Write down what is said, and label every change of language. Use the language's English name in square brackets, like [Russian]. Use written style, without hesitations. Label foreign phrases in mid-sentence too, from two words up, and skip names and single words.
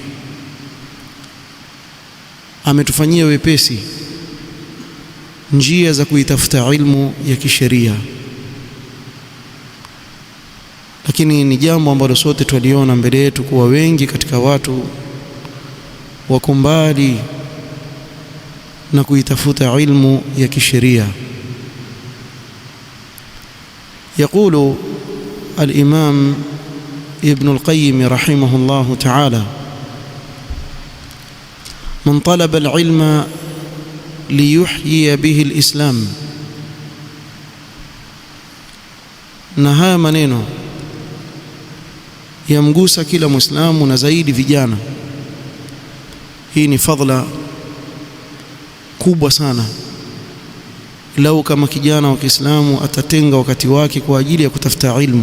[Swahili] ametufanyia wepesi njia za kuitafuta ilmu ya kisheria, lakini ni jambo ambalo sote tuliona mbele yetu kuwa wengi katika watu wako mbali na kuitafuta ilmu ya kisheria. [Arabic] يقول الإمام ابن القيم رحمه الله تعالى: من طلب العلم ليحيي به الإسلام. [Swahili] na haya maneno yamgusa kila Muislamu na zaidi vijana. Hii ni fadhila kubwa sana lau kama kijana wa Kiislamu atatenga wakati wake kwa ajili ya kutafuta ilmu.